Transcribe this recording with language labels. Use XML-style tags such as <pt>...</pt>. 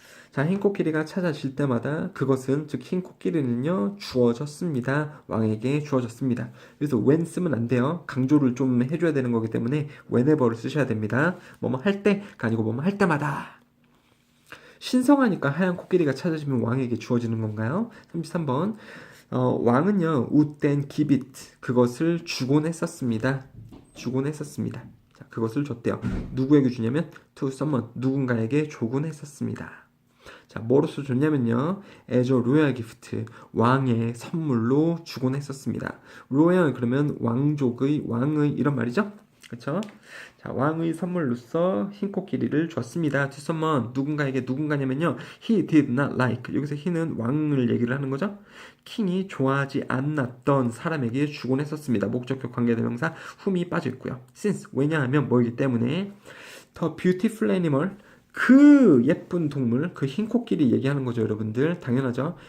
<ko>자, 흰 코끼리가 찾아질 때마다 그것은, 즉 흰 코끼리는요, 주어졌습니다. 왕에게 주어졌습니다. 그래서 when 쓰면 안 돼요. 강조를 좀 해줘야 되는 거기 때문에 whenever를 쓰셔야 됩니다. 뭐뭐 할 때가 아니고 뭐뭐 할 때마다. 신성하니까 하얀 코끼리가 찾아지면 왕에게 주어지는 건가요? 33번. 왕은요,</ko> <en>would then give it.</en> <ko>그것을 주곤 했었습니다. 주곤 했었습니다. 자, 그것을 줬대요. 누구에게 주냐면</ko> <en>to someone.</en> <ko>누군가에게 주곤 했었습니다. 자, 뭐로서 줬냐면요,</ko> <en>as a royal gift.</en> <ko>왕의 선물로 주곤 했었습니다. royal 그러면 왕족의, 왕의 이런 말이죠. 그쵸? 자, 왕의 선물로서 흰 코끼리를 줬습니다.</ko> <en>to someone.</en> <ko>누군가에게, 누군가냐면요,</ko> <en>he did not like.</en> <ko>여기서 he는 왕을 얘기를 하는 거죠. 킹이 좋아하지 않았던 사람에게 주곤 했었습니다. 목적격 관계대명사 whom이 빠져 있고요. since 왜냐하면 뭐이기 때문에.</ko> <en>the beautiful animal.</en> <ko>그 예쁜 동물, 그 흰 코끼리 얘기하는 거죠, 여러분들. 당연하죠.</ko>